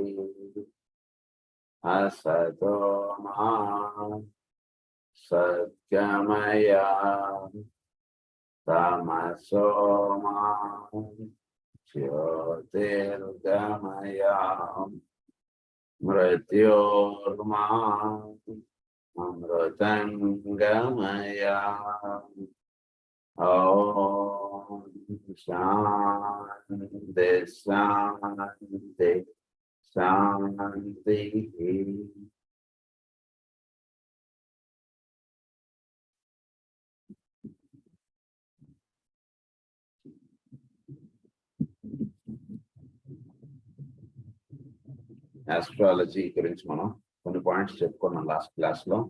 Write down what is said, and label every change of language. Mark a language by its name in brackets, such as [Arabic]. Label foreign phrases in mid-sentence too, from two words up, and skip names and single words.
[Sanskrit] असतो मा सद्गमय तमसो मा ज्योतिर्गमय मृत्योर्मा अमृतं गमय। ॐ शान्ति शान्ति शान्तिः। [Telugu] ఆస్ట్రాలజీ గురించి మనం కొన్ని పాయింట్స్ చెప్పుకున్నాం [English] last class [Telugu] లో.